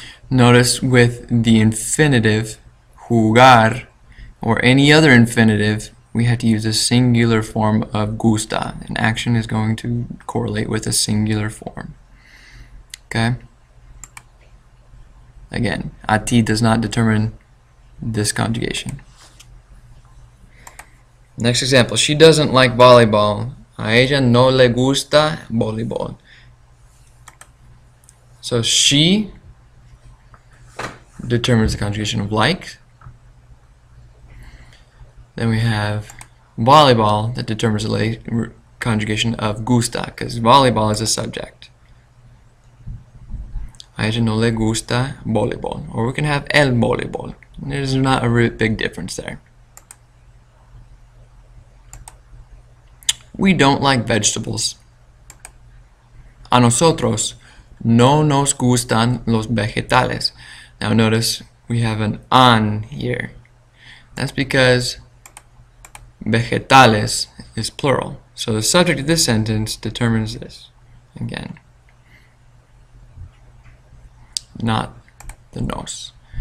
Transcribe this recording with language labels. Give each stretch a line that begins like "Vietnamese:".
English: Notice with the infinitive, jugar, or any other infinitive, we have to use a singular form of gusta. An action is going to correlate with a singular form. Okay? Again, a ti does not determine this conjugation. Next example, she doesn't like volleyball.
Spanish: A ella no le gusta voleibol.
English: So she determines the conjugation of like. Then we have volleyball that determines the conjugation of gusta, because volleyball is a subject.
Spanish: A ella no le gusta voleibol.
English: Or we can have el voleibol. There's not a really big difference there. We don't like vegetables.
Spanish: A nosotros no nos gustan los vegetales.
English: Now notice we have an an here. That's because vegetales is plural. So the subject of this sentence determines this. Again, not the nos.